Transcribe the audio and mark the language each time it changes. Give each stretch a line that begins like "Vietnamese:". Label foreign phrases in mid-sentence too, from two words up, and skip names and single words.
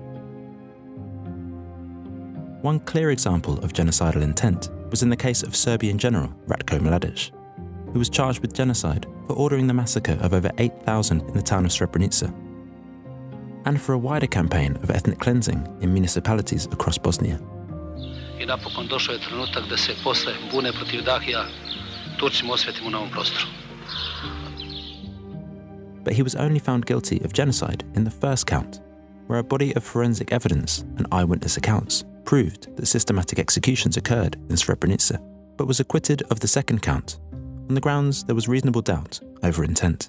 English: One clear example of genocidal intent was in the case of Serbian general Ratko Mladic, who was charged with genocide for ordering the massacre of over 8,000 in the town of Srebrenica, and for a wider campaign of ethnic cleansing in municipalities across Bosnia.
Serbian: I napokon došao je trenutak da se posle bune protiv Dahija Turcima osvetimo na ovom prostoru.
English: But he was only found guilty of genocide in the first count, where a body of forensic evidence and eyewitness accounts proved that systematic executions occurred in Srebrenica, but was acquitted of the second count on the grounds there was reasonable doubt over intent.